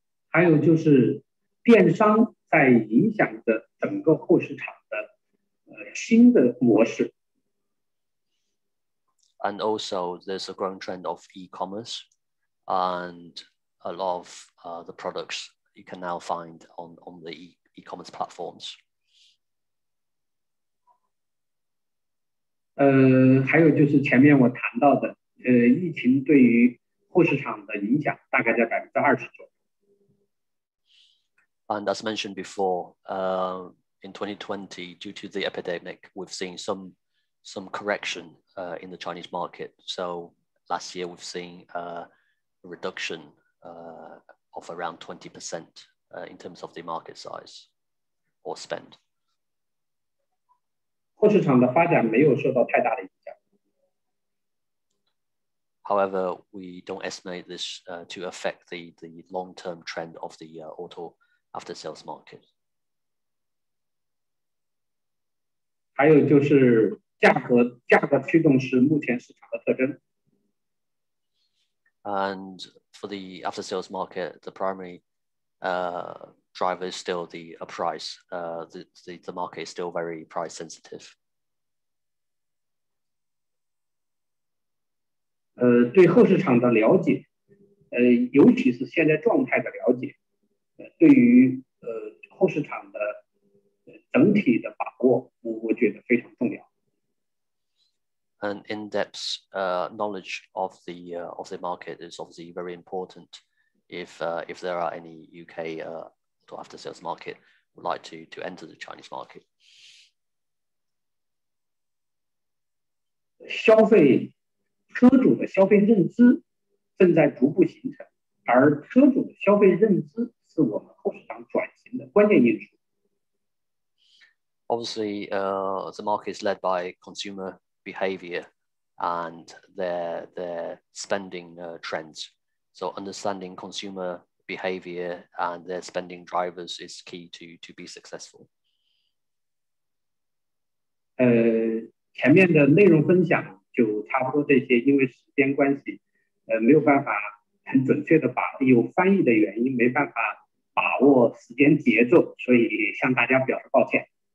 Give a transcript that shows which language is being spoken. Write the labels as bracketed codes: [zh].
[zh] 还有就是电商在影响着整个后市场的新的模式。 [en] And also there's a growing trend of e-commerce, and a lot of the products you can now find on the e-commerce platforms. [zh] 还有就是前面我谈到的，疫情对于后市场的影响大概在20%左右。 [en] And as mentioned before, in 2020, due to the epidemic, we've seen some correction in the Chinese market. So last year we've seen a reduction of around 20% in terms of the market size or spend. [zh] 后市场的发展没有受到太大的影响。 [en] However, we don't estimate this to affect the long-term trend of the auto after-sales market. [zh] 还有就是价格驱动是目前市场的特征。 [en] And for the after-sales market, the primary driver is still the price. The market is still very price sensitive. [zh] 对后市场的了解，尤其是现在状态的了解，对于后市场的整体的把握，我觉得非常重要。 [en] An in-depth knowledge of the market is obviously very important if there are any UK after-sales market would like to enter the Chinese market. [zh] 车主的消费认知正在逐步形成，而车主的消费认知是我们后市场转型的关键因素。 [en] Obviously, the market is led by consumer behavior and their spending trends. So understanding consumer behavior and their spending drivers is key to be successful. [zh] 前面的内容分享就差不多这些，因为时间关系，没有办法很准确的有翻译的原因，没办法把握时间节奏，所以向大家表示抱歉。